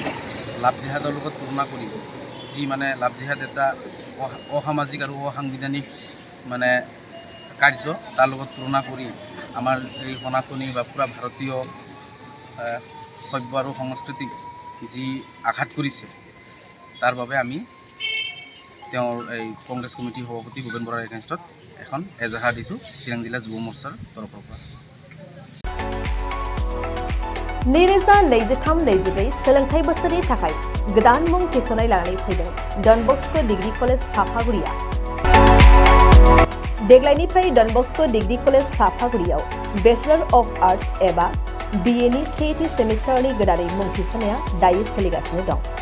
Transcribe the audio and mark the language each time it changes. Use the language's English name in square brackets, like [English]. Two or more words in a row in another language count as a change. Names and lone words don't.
[Assamese] লাভ জিহাদৰ লগত তুলনা কৰি যি মানে লাভ জিহাদ এটা অসামাজিক আৰু অসাংবিধানিক মানে কাৰ্য তাৰ লগত তুলনা কৰি আমাৰ এই সনাতনী বা পুৰা ভাৰতীয় সভ্য আৰু সংস্কৃতিক যি আঘাত কৰিছে তাৰ বাবে আমি তেওঁৰ এই কংগ্ৰেছ কমিটিৰ সভাপতি ভুপেন বৰাৰ এগেইনষ্টত এখন এজাহাৰ দিছোঁ চিৰাং জিলা যুৱ মৰ্চাৰ তৰফৰ পৰা। [Bodo] नैरोजा 23-24 सोलोंथाइ बोसोरनि थाखाय गोदान मुं थिसननाय लानानै फैदों डन बस्को डिग्री कलेज साफागुरिया। देग्लायनिफ्राय डन बस्को डिग्री कलेज साफागुरियाव [English] Bachelor of Arts [Bodo] एबा BA नि सेथि सेमिस्टारनि गोदानै मुं थिसननाया दायो सोलिगासिनो दं।